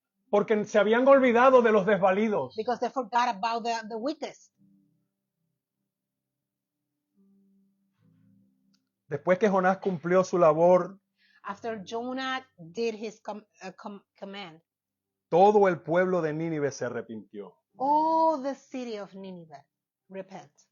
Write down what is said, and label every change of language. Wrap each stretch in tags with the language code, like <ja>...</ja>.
<es>porque se habían olvidado de los desvalidos.</es> <en>because they forgot about the weakest.</en> <es>Después que Jonás cumplió su labor,</es> <en>After Jonah did his command,</en> <es>todo el pueblo de Nínive se arrepintió.</es> <en>all the city of Nineveh repent.</en>